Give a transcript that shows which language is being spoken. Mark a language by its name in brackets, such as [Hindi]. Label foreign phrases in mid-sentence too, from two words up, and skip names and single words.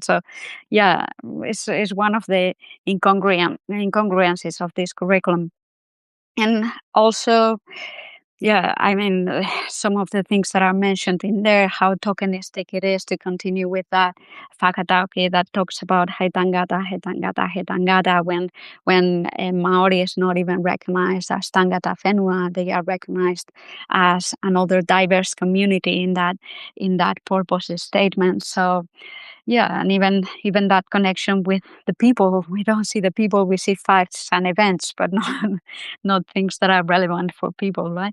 [English] So yeah, it's one of the incongruences of this curriculum. And also, yeah, I mean, some of the things that are mentioned in there, how tokenistic it is to continue with that whakatauki that talks about [Māori] he tangata, he tangata, he tangata, [English] when Maori is not even recognized as [Māori] tangata whenua, [English] they are recognized as another diverse community in that purpose statement. So yeah, and even that connection with the people, we don't see the people, we see facts and events, but not things that are relevant for people, right?